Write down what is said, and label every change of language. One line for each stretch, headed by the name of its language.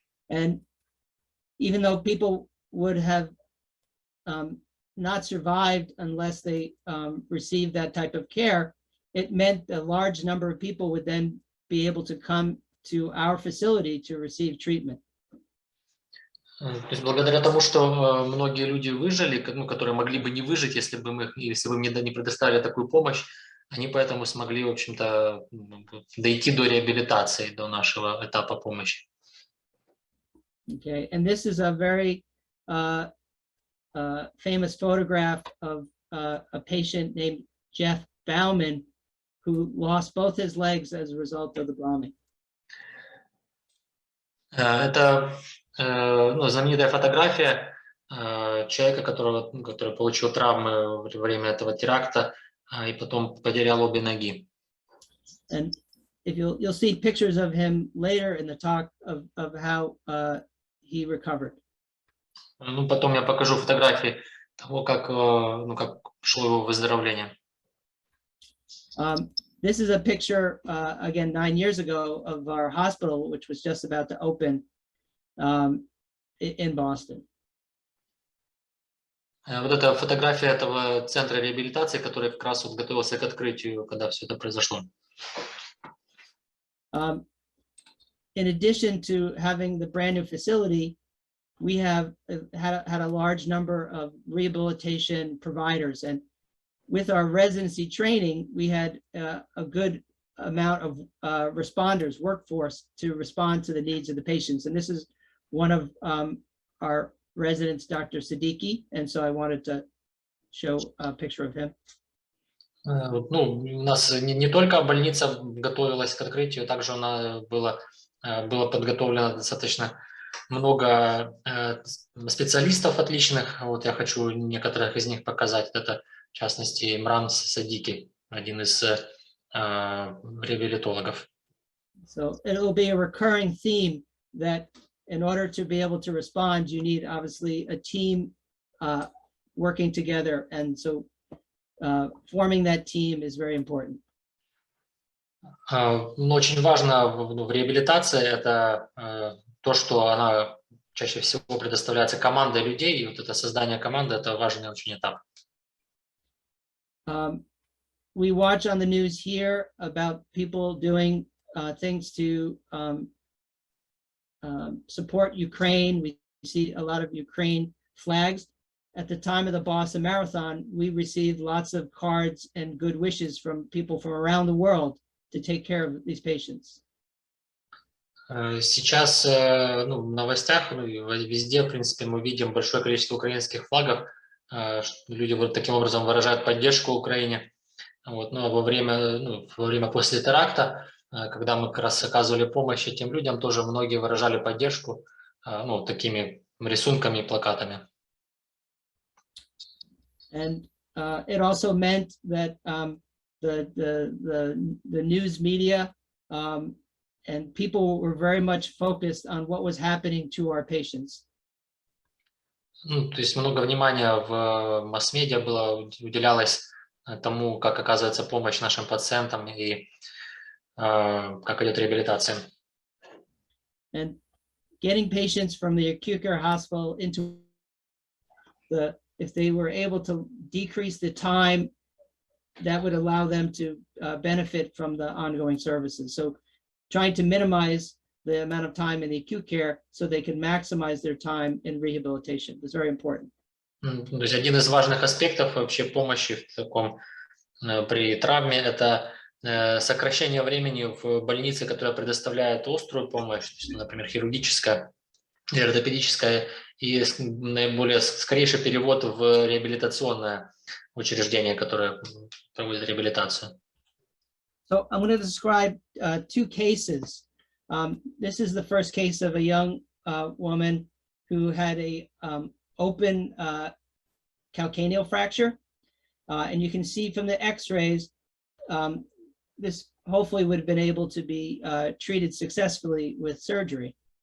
English: And even though people would have not survived unless they received that type of care, it meant a large number of people would then be able to come to our facility to receive treatment.
Russian: То есть благодаря тому, что многие люди выжили, которые могли бы не выжить, если бы мы не предоставили такую помощь, они поэтому смогли, в общем-то, дойти до реабилитации, до нашего этапа помощи.
English: Okay, and this is a very famous photograph of a patient named Jeff Bauman, who lost both his legs as a result of the bombing.
Russian: Это знаменитая фотография человека, который получил травмы во время этого теракта и потом потерял обе ноги.
English: And if you'll see pictures of him later in the talk of how he recovered.
Russian: Ну, потом я покажу фотографии того, как шло его выздоровление.
English: This is a picture, again, 9 years ago of our hospital, which was just about to open in Boston.
Russian: Вот эта фотография этого центра реабилитации, который как раз вот готовился к открытию, когда все это произошло.
English: In addition to having the brand new facility, we have had a large number of rehabilitation providers, and with our residency training, we had a good amount of responders, workforce, to respond to the needs of the patients. And this is one of our residents, Dr. Siddiqui, and so I wanted to show a picture of him.
Russian: Ну, у нас не только больница готовилась к открытию, также она было подготовлено достаточно много специалистов отличных. Вот я хочу некоторых из них показать. Это, в частности, Имран Садики, один из реабилитологов.
English: So it will be a recurring theme that in order to be able to respond, you need obviously a team working together. And so forming that team is very important.
Russian: Но очень важно в реабилитации это то, что она чаще всего предоставляется командой людей, и вот это создание команды – это важный очень этап.
English: We watch on the news here about people doing things to support Ukraine. We see a lot of Ukraine flags. At the time of the Boston Marathon, we received lots of cards and good wishes from people from around the world to take care of these patients.
Russian: Сейчас в новостях, везде, в принципе, мы видим большое количество украинских флагов. Люди вот таким образом выражают поддержку Украине. Вот, но во время после теракта, когда мы как раз оказывали помощь этим людям, тоже многие выражали поддержку такими рисунками и плакатами.
English: And it also meant that the news media and people were very much focused on what was happening to our patients.
Russian: То есть много внимания в масс-медиа уделялось тому, как оказывается помощь нашим пациентам и как идет реабилитация.
English: And getting patients from the acute care hospital into if they were able to decrease the time, that would allow them to benefit from the ongoing services. So trying to minimize the amount of time in the acute care so they can maximize their time in rehabilitation is very important.
Russian: То есть один из важных аспектов вообще помощи при травме – это сокращение времени в больнице, которая предоставляет острую помощь, например, хирургическая, ортопедическая, и наиболее скорейший перевод в реабилитационное учреждение, которое проводит реабилитацию.
English: So I'm going to describe two cases. This is the first case of a young woman who had a open calcaneal fracture. And you can see from the x-rays, this hopefully would have been able to be treated successfully with surgery.